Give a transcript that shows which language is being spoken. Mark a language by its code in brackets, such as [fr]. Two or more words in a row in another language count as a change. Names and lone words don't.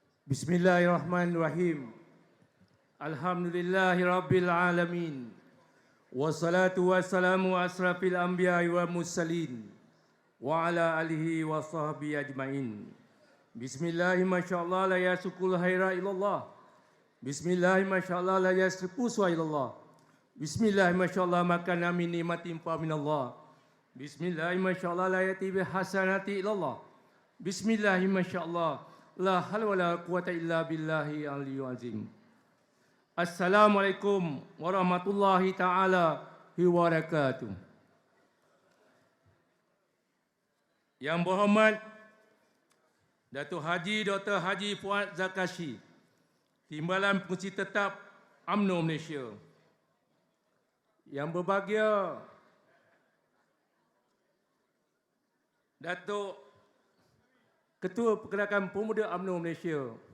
[ar] بسم الله الرحمن الرحيم. الحمد لله رب العالمين. والصلاة والسلام على أشرف الأنبياء والمرسلين وعلى آله وصحبه أجمعين. بسم الله ما شاء الله لا يسوق الخير إلا الله. بسم الله ما شاء الله لا يصرف السوء إلا الله. بسم الله ما شاء الله ما كان من نعمة فمن الله. بسم الله ما شاء الله لا يأتي بالحسنات إلا الله. بسم الله ما شاء الله لا حول ولا قوة إلا بالله العلي العظيم. السلام عليكم ورحمة الله تعالى وبركاته. [ms] Yang berhormat Datuk Haji Dr. Haji Fuad Zakashi, Timbalan Pengurusi Tetap UMNO Malaysia. Yang berbahagia Datuk Ketua Pergerakan Pemuda UMNO Malaysia.